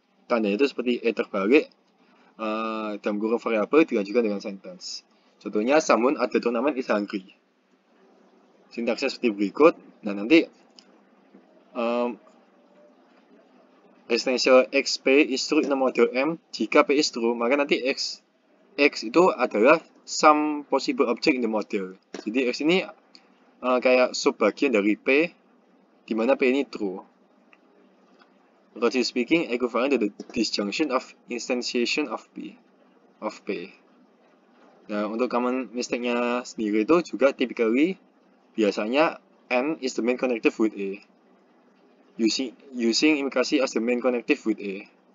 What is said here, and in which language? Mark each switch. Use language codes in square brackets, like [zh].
[id] Tandanya itu seperti A terbalik, dalam kurung variabel dilanjutkan dengan sentence. Contohnya, [en] someone at the tournament is hungry. [id] Sintaksnya seperti berikut. Nah, nanti [en] existential XP is true in a model M. [id] Jika [en] P is true, [id] maka nanti [en] X [id] itu adalah [en] some possible object in the model. [id] Jadi X ini kayak subbagian dari P, di mana P ini true. [en] Roughly speaking, equivalent to the disjunction of instantiation of P. [id] Nah, untuk [en] common mistake-nya [id] sendiri itu juga [en] typically [id] biasanya [en] N is the main connective with A. Using implikasi as the main connective with A.